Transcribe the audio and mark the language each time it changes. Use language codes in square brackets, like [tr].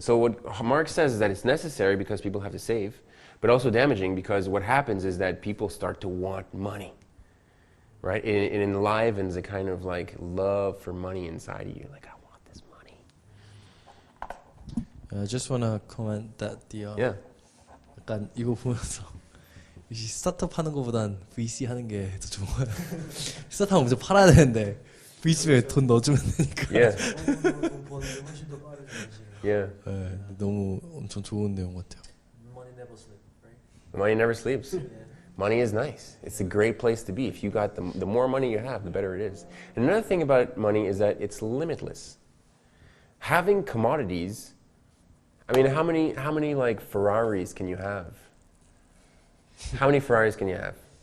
[en] So what Marx says is that it's necessary because people have to save, but also damaging because what happens is that people start to want money, right? It enlivens a kind of like love for money inside of you. Like, I want this money. I just want to comment that Yeah. [ko] 약간 이거 보면서 스타트업 하는 것보단 VC 하는 게 더 좋은 거야. 스타트업 먼저 팔아야 되는데 VC에 돈 넣어주면 되니까. [en] Yeah. [ko] 돈 버는 게 훨씬 더 빠르죠. 사실은. [en] Yeah. [ko] 네, 너무 엄청 좋은 내용 같아요. [en] Money never sleep, right? Money never sleeps. Yeah. Money is nice. It's a great place to be. If you got the more money you have, the better it is. And another thing about money is that it's limitless. Having commodities, I mean, how many like Ferraris can you have? How many Ferraris can you have?